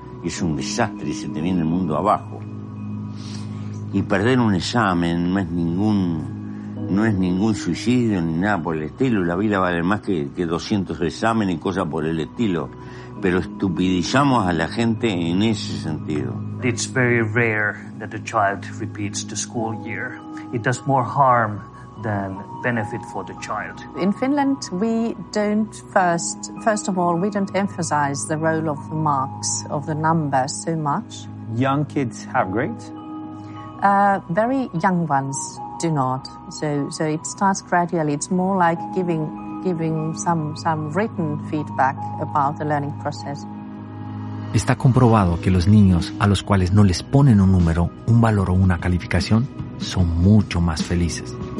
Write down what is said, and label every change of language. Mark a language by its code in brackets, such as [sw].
[es] Es un desastre y se te viene el mundo abajo. Y perder un examen no es ningún suicidio ni nada por el estilo. La vida vale más que 200 exámenes y cosas por el estilo. Pero estupidizamos a la gente en ese sentido. [en] It's very rare that a child repeats the school year. It does more harm than benefit for the child. In Finland, we don't emphasize the role of the marks, of the number so much. Young kids have grades. Very young ones do not. So it starts gradually. It's more like giving some written feedback about the learning process. [es] Está comprobado que los niños a los cuales no les ponen un número, un valor o una calificación son mucho más felices.